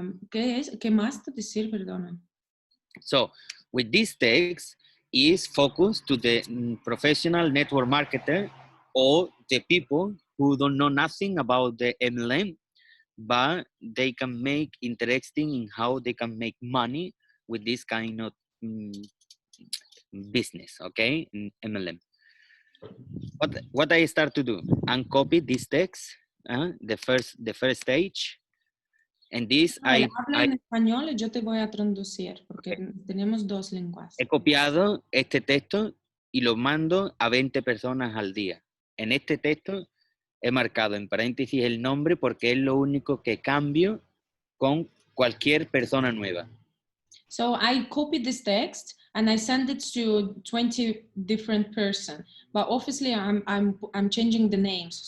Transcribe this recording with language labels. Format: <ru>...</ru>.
<es>¿Qué más te decir, perdona?</es> <en>So, with this text is focused to the professional network marketer or the people who don't know nothing about the MLM, but they can make interesting in how they can make money with this kind of business, okay, in MLM. What I start to do, uncopy this text, the first stage, and this</en> <es>Él habla en español y yo te voy a traducir porque tenemos dos lenguas. he copiado este texto y lo mando a 20 personas al día. En este texto he marcado en paréntesis el nombre porque es lo único que cambio con cualquier persona nueva.</es> <en>So I copied this text and I send it to 20 different person, but obviously I'm changing the names.</en>